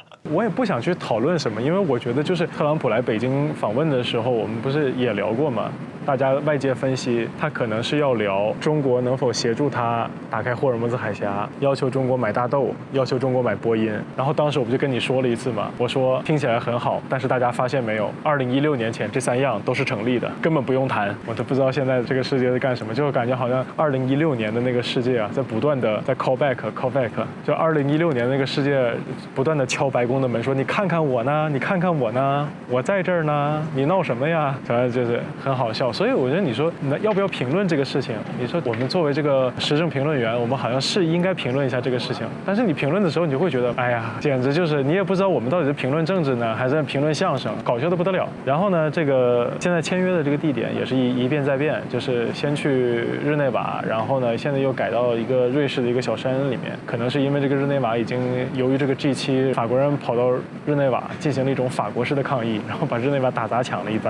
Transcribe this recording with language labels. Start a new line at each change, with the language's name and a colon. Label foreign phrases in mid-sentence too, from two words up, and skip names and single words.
Chinese: 我也不想去討論什麼，因為我覺得就是特朗普來北京訪問的時候，我們不是也聊過嗎？大家外界分析，他可能是要聊中國能否協助他打開霍爾木茲海峽，要求中國買大豆，要求中國買波音。然後當時我不就跟你說了一次嘛，我說聽起來很好，但是大家發現沒有，2016年前這3樣都是成立的，根本不用談。我都不知道現在這個世界在幹什麼，就感覺好像2016年的那個世界啊，在不斷的在
English: call back，
Chinese: 就2016年那個世界不斷的敲白宮的門，說你看看我呢，你看看我呢，我在這兒呢，你鬧什麼呀？反正就是很好笑。所以我覺得你說要不要評論這個事情？你說我們作為這個時政評論員，我們好像是應該評論一下這個事情。但是你評論的時候，你就會覺得，哎呀，簡直就是你也不知道我們到底是評論政治呢，還是評論相聲，搞笑的不得了。然後呢，這個現在簽約的這個地點也是一變再變，就是先去日內瓦，然後呢，現在又改到一個瑞士的一個小山裡面。可能是因為這個日內瓦已經由於這個 G7 法國人跑到日內瓦進行了一種法國式的抗議，然後把日內瓦打砸搶了一番。